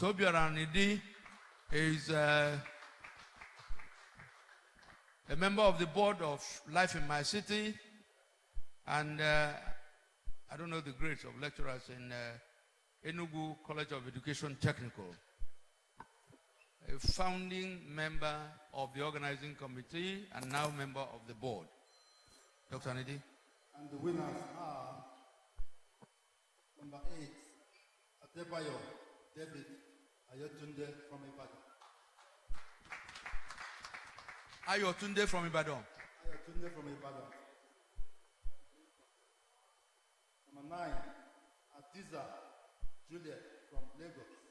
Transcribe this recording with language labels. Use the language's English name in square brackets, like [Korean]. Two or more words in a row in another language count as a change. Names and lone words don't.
[English] Obiora Anidi is a member of the board of Life in My City, and I don't know the grades of lecturers in Enugu College of Education Technical. A founding member of the organizing committee and now member of the board. Dr. Anidi. And the winners are number 8, Adebayo David Ayotunde from Ibadan. Ayotunde from Ibadan. Ayotunde from Ibadan. Number 9, Adiza Juliet from Lagos.